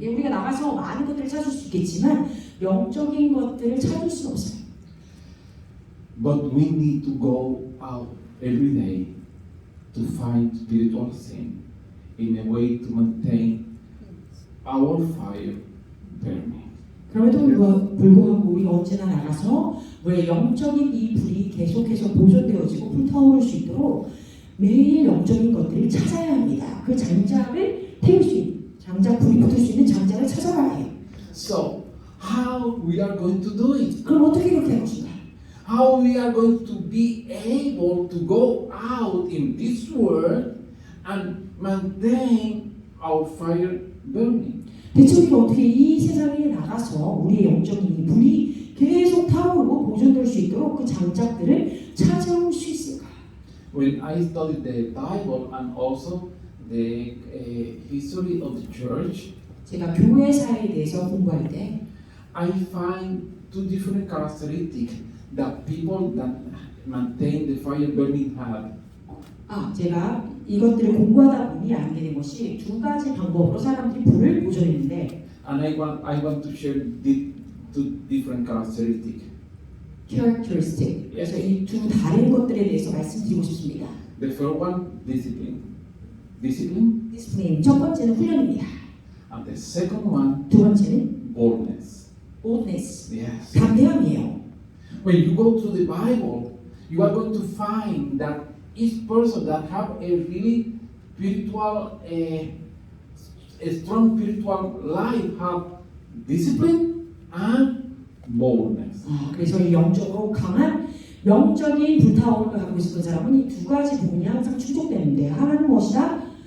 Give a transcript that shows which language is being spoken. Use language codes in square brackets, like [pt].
[ko] 예, 우리가 나가서 많은 것들을 찾을 수 있겠지만 영적인 것들을 찾을 수는 없어요. [en] But we need to go out every day to find spiritual things in a way to maintain our fire burning. [ko] 그럼에도 불구하고 우리가 언제나 나가서 우리의 영적인 이 불이 계속해서 보존되어지고 불타오를 수 있도록 매일 영적인 것들을 찾아야 합니다. 그 장작을 태울 수 있는, 장작 불이 붙을 수 있는 장작을 찾아가야 해요. [en] So, how we are going to do it? [ko] 그럼 어떻게 그렇게 할 것인가? [en] How we are going to be able to go out in this world and maintain our fire burning. [ko] 대체 우리가 어떻게 이 세상에 나가서 우리의 영적인 불이 계속 타오르고 보존될 수 있도록 그 장작들을 찾아올 수 있을까? [en] When I studied the Bible and also the history of the church, [ko] 제가 교회사에 대해서 공부할 때 [en] I find two different characteristics that people that maintain the fire burning have. [ko] 제가 이것들을 공부하다 보니 알게 된 것이 두 가지 방법으로 사람들이 불을 보존했는데 [en] And I want to share the two different characteristics. characteristic. [ko] 그래서 이 두 다른 것들에 대해서 말씀드리고 싶습니다. [en] The first one, discipline. Discipline. [ko] 디스플레이. 첫 번째는 훈련입니다. [en] And the second one, [ko] 두 번째는 [en] boldness. boldness. Yes. [ko] 담대함이에요. [en] When you go to the Bible, you are going to find that each person that have a really spiritual, a strong spiritual life have discipline and boldness. [ko] 그래서 이 영적으로 강한 영적인 불타오름을 갖고 있었던 사람은 이 두 가지 부분이 항상 충족되는데 하나는 무엇이다?